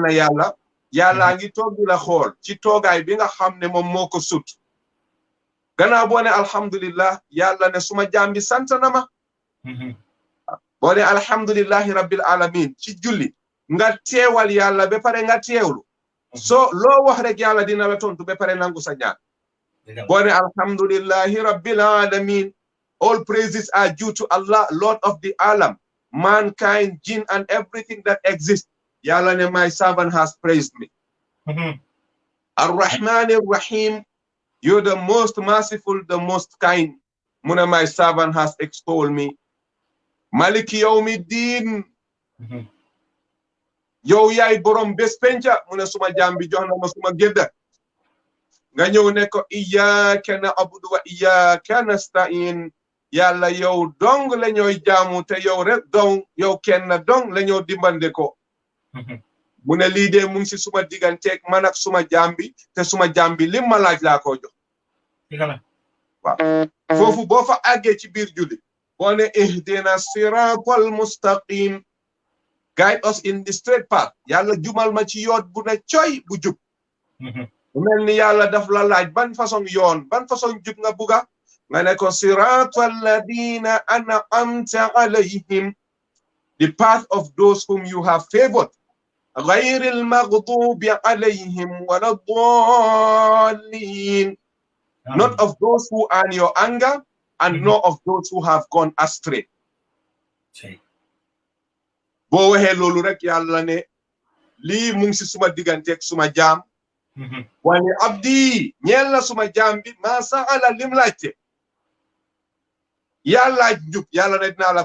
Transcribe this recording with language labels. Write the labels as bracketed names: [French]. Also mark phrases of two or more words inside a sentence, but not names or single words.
[Wolof] na yàlla ngi toog di la xool ci toogaay bi nga xam ne moom moo ko sut gannaaw boo ne alhamdulillah yàlla ne suma jaam bi sant na ma boo ne [Arabic] الحمد لله رب العالمين [Wolof] ci julli nga teewal yàlla ba pare nga teewlu so loo wax rek yàlla dina la tontu ba pare nangu sa ñaan boo ne [Arabic] الحمد لله رب العالمين [English] all praises are due to Allah, Lord of the alam, mankind, jinn and everything that exists. [Wolof] Yàlla ne [English] my servant has praised me. [Arabic] الرحمن الرحيم, [English] you're the most merciful, the most kind. Muna my servant has extolled me. [Arabic] مالك يوم الدين. [Wolof] Yow yaay borom bés penca muna suma jambi jox na ma suma gedda. Nga ñëw ne ko [Arabic] إياك نعبد وإياك نستعين. [Wolof] Yàlla yow dong la ñooy jaamu te yow rek dong yow kenn dong la ñoo dimbande ko mu ne lii de mu ngi si suma digganteeg man ak suma jambi te suma jambi lim ma laaj laa ko jox waaw foofu boo fa àggee ci biir julli boo ne [Arabic] اهدنا الصراط المستقيم [English] guide us in the straight path [Wolof] yàlla jumal ma ci yoon bu ne coy bu jub mel ni yàlla daf la laaj ban façon yoon ban façon jub nga buga nga ne ko [Arabic] صراط الذين أنعمت عليهم [English] the path of those whom you have favored. [Arabic] غير المغضوب عليهم ولا الضالين. [English] Not of those who earn your anger, and not of those who have gone astray. [Wolof] Bo waxe lolu rek yalla ne li mu ngi ci suma digante ak suma jam wani abdi ñeel na suma jam bi ma saala lim laajte yalla jub yalla ne dina la